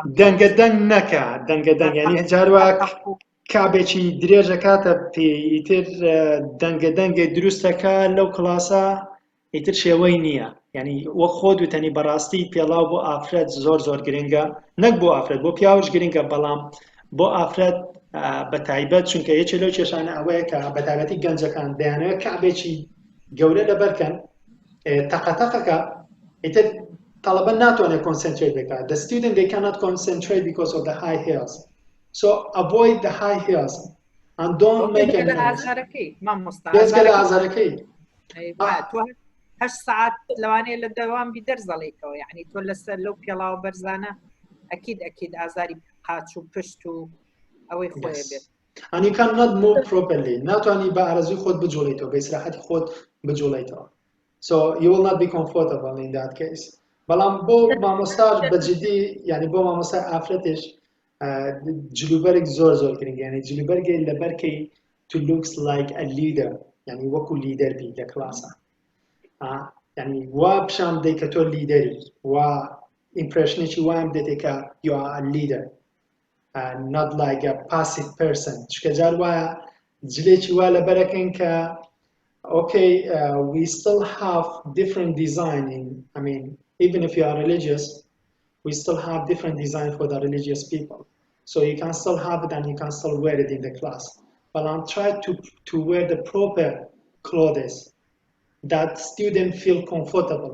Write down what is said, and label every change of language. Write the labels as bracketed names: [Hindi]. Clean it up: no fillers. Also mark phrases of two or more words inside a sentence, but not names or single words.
[Central Kurdish] دەنگەدەنگ نەکە دەنگەدەنگ یعنی جاروا کابێکی درێژە کاتە پێی ئیتر دەنگەدەنگێ دروستەکە لەو کلاسە ئیتر شێوەی نییە یعنی وەک خۆت وتەنی بەڕاستی پێڵاو بۆ ئافرەت زۆر گرنگە نەک بۆ ئافرەت بۆ پیاوش گرنگە بەڵام بۆ ئافرەت بە تایبەت چونکە یەکێ لەو کێشانە ئەوەیە کە بە تایبەتی گەنجەکان دەیانەوێت کابێکی گەورە لەبەرکەن تەقەتەقەکە ئیتر طەڵەبە ناتوانێت کۆنسنترێت بکات. [English] The student they cannot concentrate because of the high heels. So avoid the high heels and don't make any noise. [Central Kurdish] بێزگە لە ئازارەکەی. تۆ 8 ساعت لەوانەیە لە دەوام بی دەرزەڵێیتەوە یعنی تۆ لەسەر لەو پێڵاو بەرزانە ئەکید ئازاری قاچ و پشت و ئەوەی خۆی بێت. [English] And you cannot move properly. [Central Kurdish] ناتوانی بە ئارەزوی خۆت بجوڵیتەوە بە ئیسراحەتی خۆت بجوڵیتەوە. [English] So you will not be comfortable in that case. [Central Kurdish] بەڵام بۆ مامۆستاش بەجددی یعنی بۆ مامۆستای ئافرەتش جلوبەرێک زۆر گرنگە یعنی جلوبەرگی لەبەرکەی [English] to looks like a leader [Central Kurdish] یعنی وەکو لیدەر بی لە کلاسە. یعنی وا پیشام بدەیت کە تۆ لیدەری وا ئیمپرێشنێکی وایم بدەیت کە [English] you are a leader. Not like a passive person. [Central Kurdish] چونکە جار وایە جلێکی وا لەبەرەکەن کە [English] okay, we still have different design in, I mean, even if you are religious, we still have different design for the religious people. So you can still have it and you can still wear it in the class. But I'm trying to wear the proper clothes that students feel comfortable.